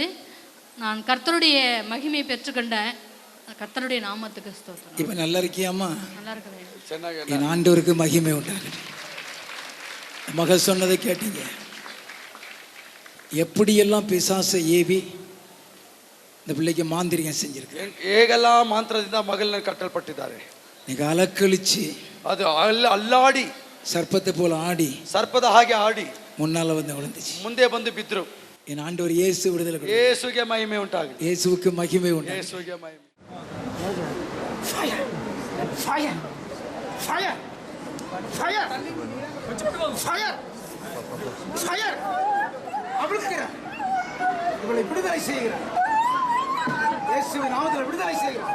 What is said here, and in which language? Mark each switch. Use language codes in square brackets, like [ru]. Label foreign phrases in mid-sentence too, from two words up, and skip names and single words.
[ta] நான் கர்த்தருடைய மகிமையை பெற்றுக்கொண்டேன். கர்த்தருடைய நாமத்துக்கு ஸ்தோத்திரம். இப்போ நல்லா இருக்கியாம்மா? நல்லா இருக்கிறேன். என் ஆண்டவருக்கு மகிமை உண்டாகுது. மகள் சொன்னதை கேட்டீங்க. எப்படியெல்லாம் பிசாசை ஏவி இந்த பிள்ளைக்கு மாந்திரிகம் செஞ்சிருக்கு. [kn] ಹೇಗೆல்லாம் ಮಾಂತ್ರದಿಂದ ಮಗಳನ್ನ ಕಟ್ಟಲ್ಪಟ್ಟಿದ್ದಾರೆ. [ta] நீங்க அலக்கழிச்சு [kn] ಅದು ಅಲ್ಲಾಡಿ [ta] சர்ப்பத்தை போல ஆடி [kn] ಸರ್ಪದ ಹಾಗೆ ಆಡಿ [ta] முன்னால வந்து விழுந்துச்சு. [kn] ಮುಂದೆ ಬಂದು ಬಿದ್ರು. [ta] என் ஆண்டவர் இயேசு விடுதலை கொடுத்தார். [kn] ಯೇಸುವಿಗೆ ಮಹಿಮೆ ಉಂಟಾಗಲಿ. [ta] இயேசுவுக்கு மகிமை உண்டாகுது. [kn] ಯೇಸುವಿಗೆ ಮಹಿಮೆ. [en] Fire! Fire! Fire! Fire! Fire! Fire! [ta] அவிழ்க்கிறேன். இவளை விடுதலை செய்கிறேன். இயேசுவின் நாமத்தில் விடுதலை செய்கிறேன்.